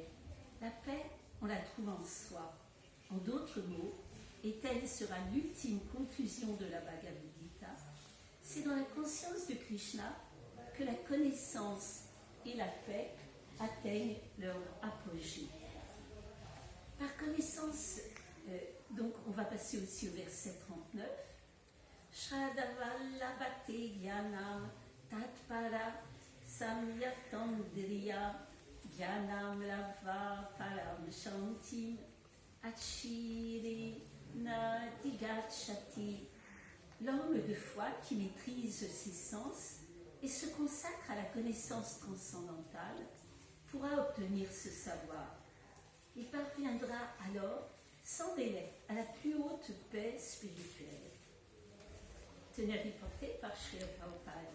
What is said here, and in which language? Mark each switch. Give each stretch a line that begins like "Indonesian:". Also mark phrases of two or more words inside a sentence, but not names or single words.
French: La paix, on la trouve en soi. En d'autres mots, et telle sera l'ultime conclusion de la Bhagavad Gita, c'est dans la conscience de Krishna que la connaissance et la paix atteignent leur apogée. Par connaissance, donc on va passer aussi au verset 39.
Sanskrit: Shradavallabhate Gyanam Tatpara Samyatandriya Gyanam Lava Param Shantim Achiri Nadigachati.
French: L'homme de foi qui maîtrise ses sens et se consacre à la connaissance transcendantale pourra obtenir ce savoir. Il parviendra alors sans délai à la plus haute paix spirituelle. Teneur porté par Srila Prabhupada.